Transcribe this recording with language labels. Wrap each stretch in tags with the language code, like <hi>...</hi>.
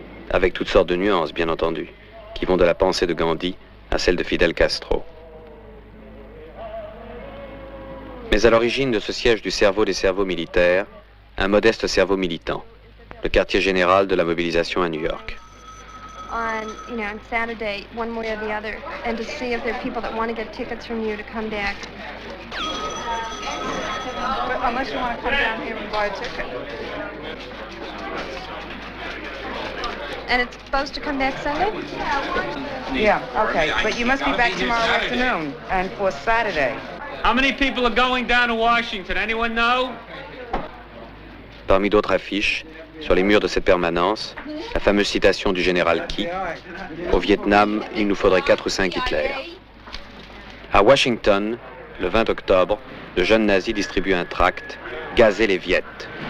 <fr>Avec toutes sortes de nuances, bien entendu, qui vont de la pensée de Gandhi à celle de Fidel Castro. Mais à l'origine de ce siège du cerveau des cerveaux militaires, un modeste cerveau militant, le quartier général de la mobilisation à New York.</fr> <en>On Saturday, one way or the other, and to see if there are people that want to get tickets from you to come back. But unless you want to come down here and buy a ticket. And it's supposed to come back Sunday? Yeah, okay. But you must be back tomorrow afternoon and for Saturday. How many people are going down to Washington? Anyone know?</en> <fr>Parmi d'autres affiches, sur les murs de cette permanence, la fameuse citation du général Key. Au Vietnam, il nous faudrait 4 ou 5 Hitler. À Washington, le 20 octobre, de jeunes nazis distribuent un tract, Gazez les Viettes.</fr>